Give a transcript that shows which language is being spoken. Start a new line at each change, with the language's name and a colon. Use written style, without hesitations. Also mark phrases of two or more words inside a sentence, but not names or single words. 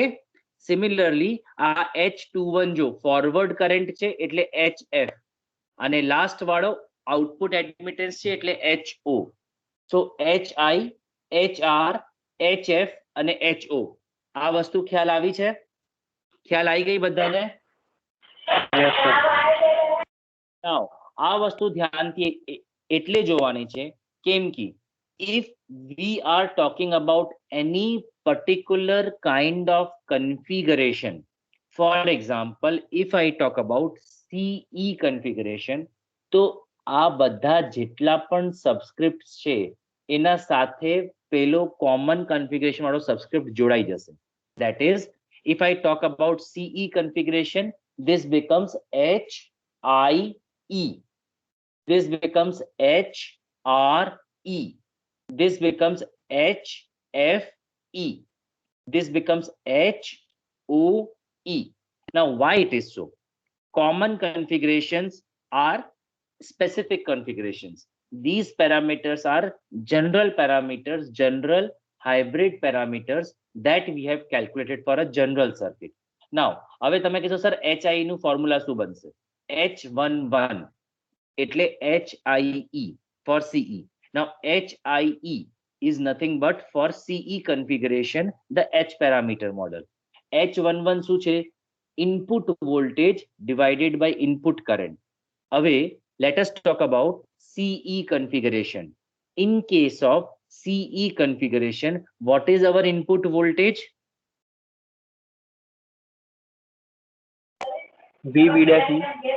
Gujarati: સિમિલરલી આ H21 જો
English: forward current
Gujarati: છે એટલે HF અને લાસ્ટ વાળો
English: output admittance
Gujarati: છે એટલે HO. સો HI, HR, HF અને HO. આ વસ્તુ ખ્યાલ આવી છે? ખ્યાલ આવી ગઈ બધાને?
English: Yes, sir. Now
Gujarati: આ વસ્તુ ધ્યાનથી એટલે જોવાની છે કેમ કે
English: if we are talking about any particular kind of configuration, For example, if I talk about CE configuration,
Gujarati: તો આ બધા જેટલા પણ સબસ્ક્રિપ્ટ છે એના સાથે પેલો
English: common configuration
Gujarati: વાળો સબસ્ક્રિપ્ટ જોડાઈ જશે.
English: That is, if I talk about CE configuration, this becomes HIE. This becomes HRE. This becomes HFE. This becomes HOE. Now, why it is so? Common configurations are specific configurations. These parameters are general parameters, general hybrid parameters that we have calculated for a general circuit. Now,
Gujarati: હવે તમે કહેશો સર HI નું ફોર્મ્યુલા શું બનશે? H11 એટલે HIE
English: for CE. Now, HIE is nothing but for CE configuration, the H parameter model.
Gujarati: H11 શું છે?
English: Input voltage divided by input current. Away, let us talk about CE configuration. In case of CE configuration, what is our input voltage? VB dash E.